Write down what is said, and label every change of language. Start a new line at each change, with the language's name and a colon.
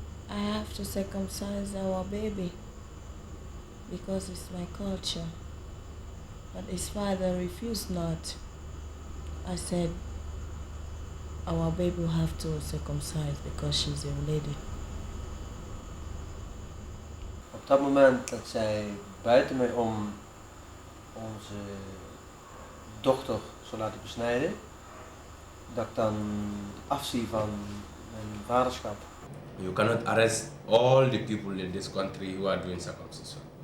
English: I have to circumcise our baby because it's my culture. But his father refused not. I said, our baby will have to circumcise because she's a lady.
Dutch: Op dat moment dat zij buiten mij om onze dochter zou laten besnijden, dat ik dan afzie van mijn vaderschap.
English: You cannot arrest all the people in this country who are doing circumcision.